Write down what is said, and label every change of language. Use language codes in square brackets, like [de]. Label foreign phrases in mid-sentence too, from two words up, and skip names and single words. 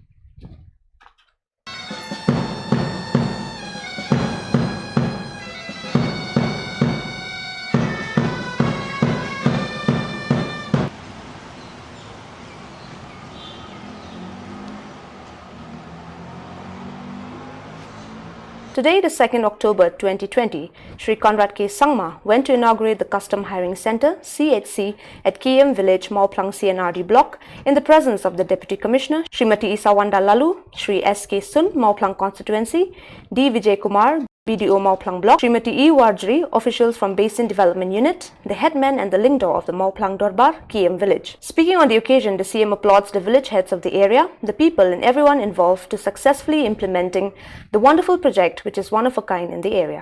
[en] Today, the 2nd October 2020, Sri Conrad K. Sangma went to inaugurate the Custom Hiring Centre, CHC, at KM Village, Mauplang CNRD block in the presence of the Deputy Commissioner, Srimati Isawanda Lalu, Sri S.K. Sun, Mauplang Constituency, D. Vijay Kumar, BDO Mauplang Block, Srimati E. Wardri, officials from Basin Development Unit, the headman and the lingdor of the Mauplang Dorbar, KM village. Speaking on the occasion, the CM applauds the village heads of the area, the people and everyone involved to successfully implementing the wonderful project which is one of a kind in the area.